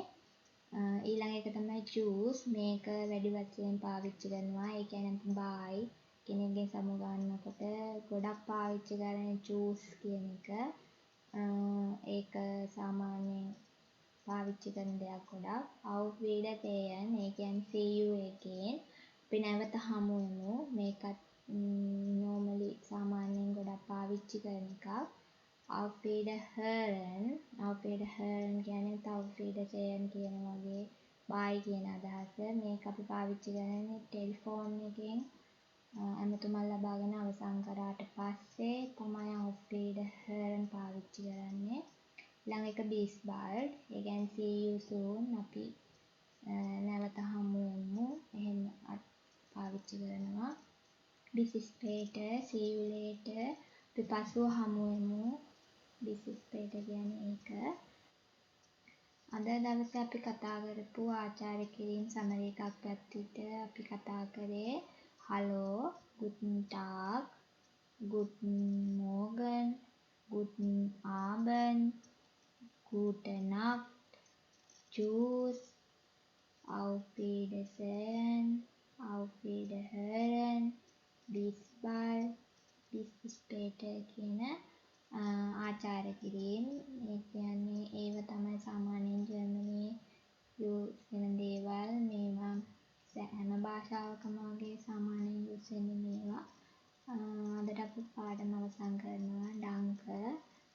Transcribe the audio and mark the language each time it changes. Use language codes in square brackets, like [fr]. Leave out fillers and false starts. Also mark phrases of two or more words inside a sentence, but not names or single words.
[si] ඊළඟ එක තමයි choose. මේක වැඩි වශයෙන් පාවිච්චි කරනවා. ඒ කියන්නේ bye කෙනෙක්ගෙන් සමු ගන්නකොට ගොඩක් පාවිච්චි කරන්නේ choose කියන එක. ඒක සාමාන්‍යයෙන් පාවිච්චි කරන දෙයක් ගොඩක්. [de] auf Wiedersehen. [si] ඒ කියන්නේ [en] see you again. [si] අපි නැවත හමු වෙමු. මේකත් normally සාමාන්‍යයෙන් ගොඩක් පාවිච්චි කරන එකක්. [de] auf Wiederhören. auf Wiederhören [si] කියන්නේ [de] auf Wiedersehen [si] කියන වගේ bye කියන අදහස. මේක අපි පාවිච්චි කරන්නේ ටෙලිෆෝන් එකෙන් ඇමතුමක් ලබාගෙන අවසන් කරාට පස්සේ තමයි [de] auf Wiederhören [si] පාවිච්චි කරන්නේ. ඊළඟ එක [de] bis bald. [si] ඒ කියන්නේ [en] see you soon. [si] අපි නැවත හමු වෙමු. එහෙම පාවිච්චි කරනවා. [de] bis später. [en] see you later. [si] අපි පසුව හමු වෙමු. [de] bis später [si] කියන්නේ ඒක. අද දවසේ අපි කතා කරපු ආචාර කිරීම සමරි එකක් පැත්තට අපි කතා කරේ [de] hallo, guten Tag, guten Morgen, guten Abend, gute Nacht, tschüss, auf Wiedersehen, auf Wiederhören, bis bald, bis später [si] කියන ආචාර කිරීම. ඒ කියන්නේ ඒව තමයි සාමාන්‍යයෙන් ජර්මනියේ යූස් වෙන දේවල්. මේවා හැම භාෂාවකම වගේ සාමාන්‍යයෙන් යූස් වෙන්නේ මේවා. අදට අපි පාඩම අවසන් කරනවා. ඩංක